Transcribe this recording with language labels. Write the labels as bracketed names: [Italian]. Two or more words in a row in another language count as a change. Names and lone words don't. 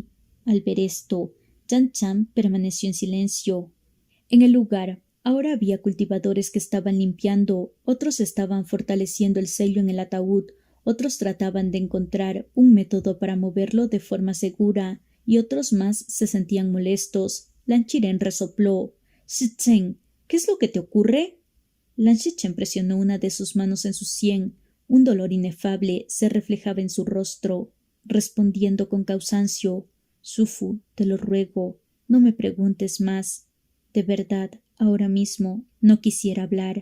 [Spanish] Al ver esto, Yan Chan permaneció en silencio. En el lugar, ahora había cultivadores que estaban limpiando, otros estaban fortaleciendo el sello en el ataúd, otros trataban de encontrar un método para moverlo de forma segura, y otros más se sentían molestos. Lan Qiren resopló. «Shichen, ¿qué es lo que te ocurre?» Lan Shichen presionó una de sus manos en su sien. Un dolor inefable se reflejaba en su rostro. Respondiendo con cansancio: «Sufu, te lo ruego, no me preguntes más. De verdad, ahora mismo no quisiera hablar».